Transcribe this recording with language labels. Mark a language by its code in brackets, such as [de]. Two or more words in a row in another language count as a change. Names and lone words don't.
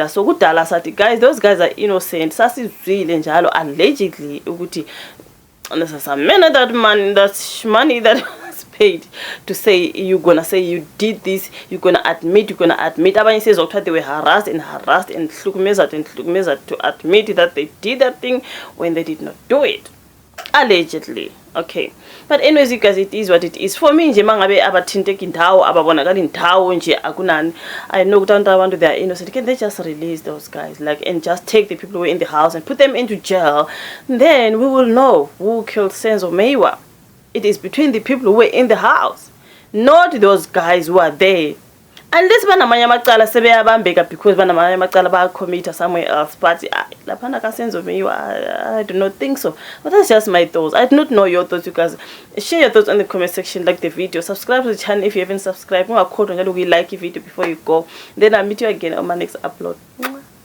[en] So good sati, guys, those guys are innocent. Sasi really allegedly that's money that was paid to say you're gonna say you did this, you're gonna admit. Abanye says they were harassed and to admit that they did that thing when they did not do it. Allegedly. Okay, but anyways, you guys, it is what it is. For me, [zu] nje mangabe abathinteka indawo ababonakala indawo nje akunani, [en] I know they are innocent. Can they just release those guys, and just take the people who were in the house and put them into jail? Then we will know who killed Senzo Meyiwa. It is between the people who were in the house, not those guys who are there. [zu] Unless banamanye amacala sebeyabambeka because banamanye amacala bayacommit [en] somewhere else, but [zu] lapana ka Senzo Meyiwa, [en] I do not think so. But that's just my thoughts. I do not know your thoughts, you guys. Share your thoughts in the comment section, like the video, subscribe to the channel if you haven't subscribed. Like the video before you go. Then I'll meet you again on my next upload.